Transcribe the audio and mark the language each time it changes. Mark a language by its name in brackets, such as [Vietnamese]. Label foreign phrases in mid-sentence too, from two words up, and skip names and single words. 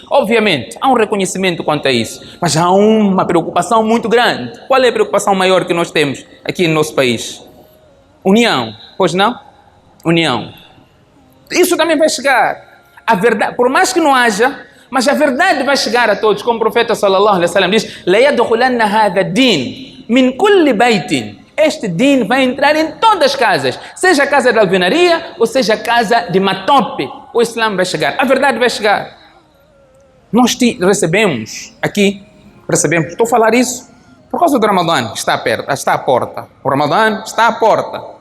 [Portuguese] Obviamente, há um reconhecimento quanto a isso. Mas há uma preocupação muito grande. Qual é a preocupação maior que nós temos aqui no nosso país? União. Pois não? União. Isso também vai chegar. A verdade, por mais que não haja, mas a verdade vai chegar a todos. Como o profeta [Arabic] صلى الله عليه وسلم [Portuguese] diz, [Arabic] "لا يدخلن هذا دين من كل بيت." [Portuguese] Este din vai entrar em todas as casas, seja a casa de alvenaria ou seja a casa de matope. O Islã vai chegar, a verdade vai chegar. Nós recebemos, estou a falar isso por causa do Ramadã, está à porta. O Ramadã está à porta.